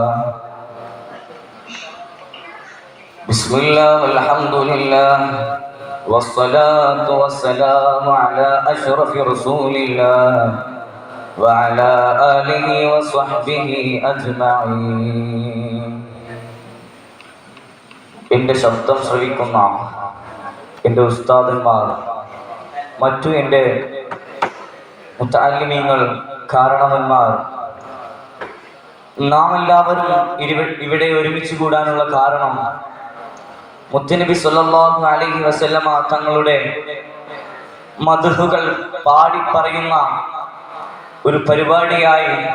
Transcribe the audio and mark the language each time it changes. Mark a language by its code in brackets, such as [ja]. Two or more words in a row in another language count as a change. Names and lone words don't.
[ar] بسم الله والحمد لله والصلاة والسلام على أشرف رسول الله وعلى آله وصحبه أجمعين. [ml] എൻ്റെ ശബ്ദം ശ്രവിക്കുന്ന എൻ്റെ ഉസ്താദന്മാർ, മറ്റു എൻ്റെ മുത്തഅല്ലിമീങ്ങൾ, കാരണവന്മാർ, നാം എല്ലാവരും ഇവിടെ ഒരുമിച്ച് കൂടാനുള്ള കാരണം മുത്തുനബി [ar] صلى الله عليه وسلم [ml] തങ്ങളുടെ മദ്ഹുകൾ പാടി പറയുന്ന ഒരു പരിപാടിയായി